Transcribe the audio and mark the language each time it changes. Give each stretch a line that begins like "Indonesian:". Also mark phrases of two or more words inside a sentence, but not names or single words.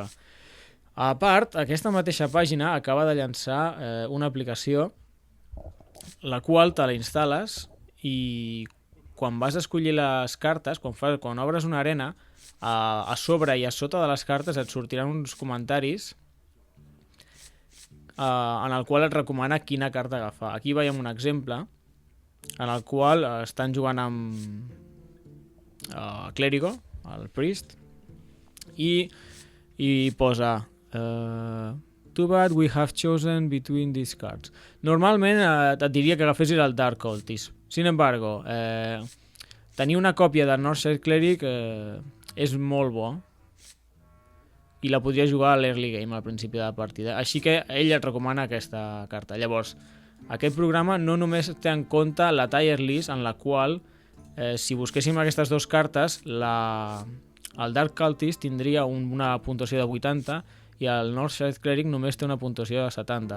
Catalan: A part, aquesta mateixa pàgina acaba de llançar una aplicació la qual te la instal·les i quan vas a escollir les cartes, quan obres una arena, a sobre i a sota de les cartes et sortiran uns comentaris en el qual et recomana quina carta agafar. Aquí veiem un exemple en el qual estan jugant amb Clérigo, el Priest, i posa
English: too bad we have chosen between these cards.
Catalan: Normalment et diria que agafessis el Dark Cultist.
Spanish: Sin embargo,
Catalan: tenir una còpia de Northshire Cleric és molt bo i la podria jugar a l'
English: early game,
Catalan: al principi de la partida. Així que ell et recomana aquesta carta. Llavors, aquest programa no només té en compte la
English: tier list
Catalan: en la qual, si busquéssim aquestes 2 cartes, el Dark Cultist tindria una puntuació de 80 i el Northshire Cleric només té una puntuació de 70.